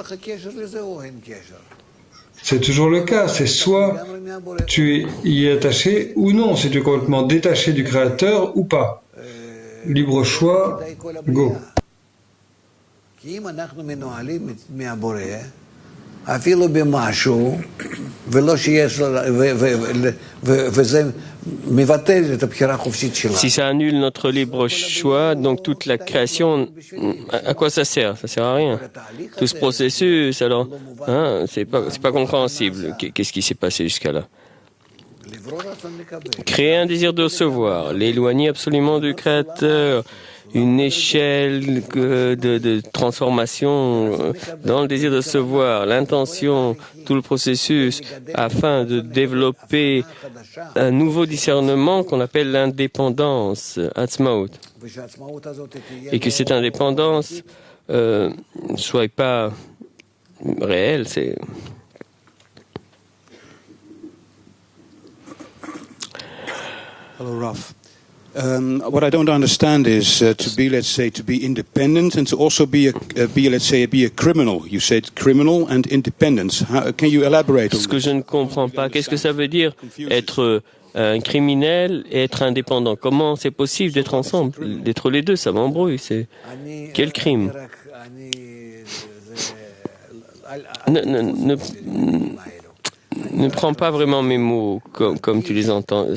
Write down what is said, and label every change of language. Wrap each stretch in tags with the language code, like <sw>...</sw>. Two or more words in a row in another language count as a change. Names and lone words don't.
<fr>C'est toujours le cas, c'est soit tu y es attaché ou non, si tu es complètement détaché du Créateur ou pas. Libre choix, go.</fr> <he>אפילו במשהו, ולא שיש, וזה מבטל את הבחירה החופשית שלנו.</he> <fr>Si ça annule notre libre choix, donc toute la création, à quoi ça sert? Ça sert à rien. Tout ce processus, alors, hein, c'est pas compréhensible. Qu'est-ce qui s'est passé jusqu'à là? Créer un désir de recevoir, l'éloigner absolument du Créateur, une échelle de transformation dans le désir de recevoir, l'intention, tout le processus, afin de développer un nouveau discernement qu'on appelle l'indépendance, Atzmaut. Et que cette indépendance soit pas réelle, c'est...</fr> <en>Hello, Raf. What I don't understand is to be, let's say, to be independent and to also be a criminal. You said criminal and independence. Can you elaborate on</en> <fr>Ce que je ne comprends pas, qu'est-ce que ça veut dire être un criminel et être indépendant? Comment c'est possible d'être ensemble, d'être les deux? Ça m'embrouille. C'est quel crime? Ne prends pas vraiment mes mots comme tu les entends.</fr>